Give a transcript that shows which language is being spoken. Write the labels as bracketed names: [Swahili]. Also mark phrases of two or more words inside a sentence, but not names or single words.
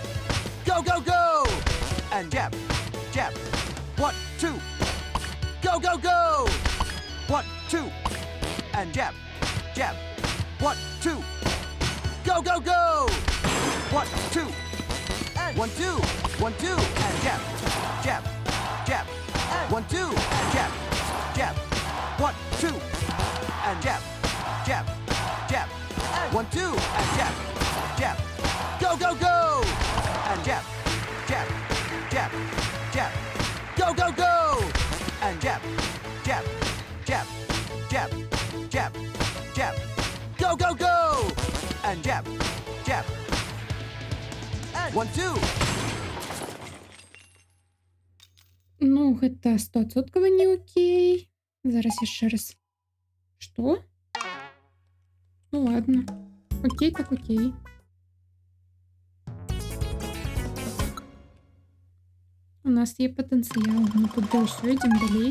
[English] Go, go, go. And jab, jab. One, two. Go, go, go. One, two. And jab, jab. One, two. Go, go, go. One, two. And one, two. One, two. And jab, jab, jab. One, two. And jab, jab. One, two. And jab, jab, jab. One, two. And jab, jab. Go, go, go. And jab, jab, jab, jab. Go, go, go. And jab, jab, jab, jab, jab, jab. Go, go, go. And jab, jab. And one, two. [Belarusian] Ну, гэта 100% не окей. Зараз яшчэ раз. Што? [Russian] Ну ладно. [Ukrainian] Окей, так окей. У нас є потенціал. Ми тут дальше йдемо далі.